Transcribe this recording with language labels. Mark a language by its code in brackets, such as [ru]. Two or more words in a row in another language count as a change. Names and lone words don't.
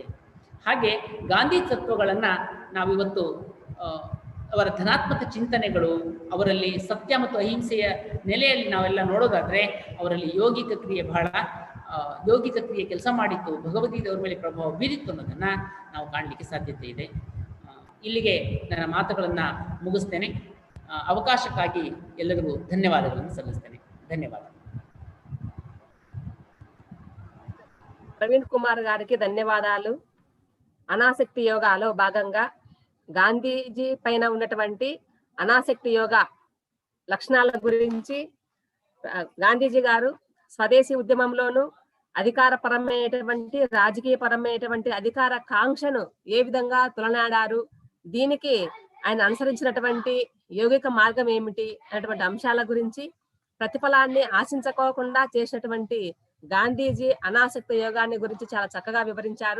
[kn] ಹಾಗೆ ಗಾಂಧಿ ತತ್ವಗಳನ್ನ ನಾವಿವತ್ತು ಅವರ ಧನಾತ್ಮಕ ಚಿಂತನೆಗಳು, ಅವರಲ್ಲಿ ಸತ್ಯ ಮತ್ತು ಅಹಿಂಸೆಯ ನೆಲೆಯಲ್ಲಿ ನಾವೆಲ್ಲ ನೋಡೋದಾದ್ರೆ ಅವರಲ್ಲಿ ಯೌಗಿಕ ಕ್ರಿಯೆ ಕೆಲಸ ಮಾಡಿತ್ತು, ಭಗವದ್ಗೀತೆ ಅವ್ರ ಮೇಲೆ ಪ್ರಭಾವ ಬೀರಿತ್ತು ಅನ್ನೋದನ್ನ ನಾವು ಕಾಣಲಿಕ್ಕೆ ಸಾಧ್ಯತೆ ಇದೆ. ಇಲ್ಲಿಗೆ ನನ್ನ ಮಾತುಗಳನ್ನ ಮುಗಿಸ್ತೇನೆ. ಅವಕಾಶಕ್ಕಾಗಿ ಎಲ್ಲರಿಗೂ ಧನ್ಯವಾದಗಳನ್ನು ಸಲ್ಲಿಸ್ತೇನೆ. [te] ధన్యవాదాలు. ప్రవీణ్ కుమార్ గారికి ధన్యవాదాలు. అనాసక్తి యోగాలో భాగంగా గాంధీజీ పైన ఉన్నటువంటి అనాసక్తి యోగా లక్షణాల గురించి గాంధీజీ గారు స్వదేశీ ఉద్యమంలోను అధికారపరమైనటువంటి రాజకీయపరమైనటువంటి అధికార కాంక్షను ఏ విధంగా తులనాడారు, దీనికి ఆయన అనుసరించినటువంటి యౌగిక మార్గం ఏమిటి అనేటువంటి అంశాల గురించి, ప్రతిఫలాన్ని ఆశించుకోకుండా చేసినటువంటి గాంధీజీ అనాసక్తి యోగాన్ని గురించి చాలా చక్కగా వివరించారు.